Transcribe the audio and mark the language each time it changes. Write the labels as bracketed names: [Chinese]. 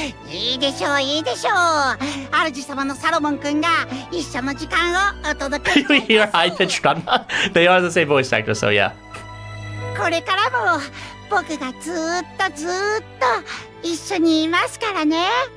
[Japanese] いいでしょう、いいでしょう。主様のサロモン君が一緒の時間をお届け。 [English] We hear high pitched run. They are the same voice actor, so yeah. [Japanese] これからも僕がずーっと一緒にいますからね。